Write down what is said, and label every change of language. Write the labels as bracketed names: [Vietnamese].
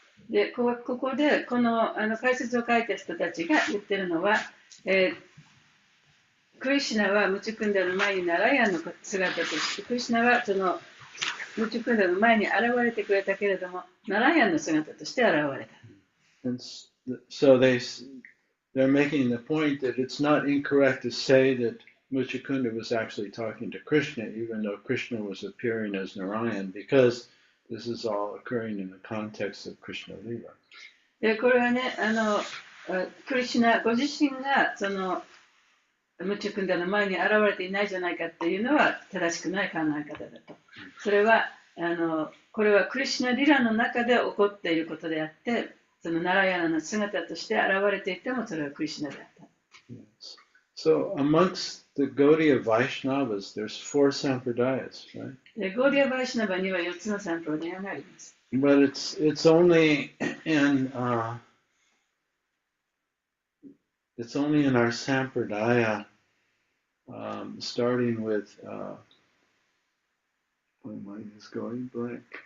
[Japanese] でここでこの解説を書いた人たちが言ってるのは、クリシュナはムチュクンダの前にナラヤンの姿として、クリシュナはそのムチュクンダの前に現れてくれたけれども、ナラヤンの姿として現れた。 [English] And so they're making the point that it's not incorrect to say that Muchukunda was actually talking to Krishna, even though Krishna was appearing as Narayan, because this is all occurring in the context of Krishna Lila. [Japanese] でこれはね、クリシュナご自身がそのムチュクンダの前に現れていないじゃないかっていうのは正しくない考え方だと。それはこれはクリシュナリラの中で起こっていることであって、そのナラヤナの姿として現れていてもそれはクリシュナであった。 [English] Yes. So amongst the Gaudiya Vaishnavas, there's 4 sampradayas, right? [Japanese] でゴーディア・バイシュナバには4つのサンプルダヤがあります。 [English] But it's only in our sampradaya, starting with my mind is going blank.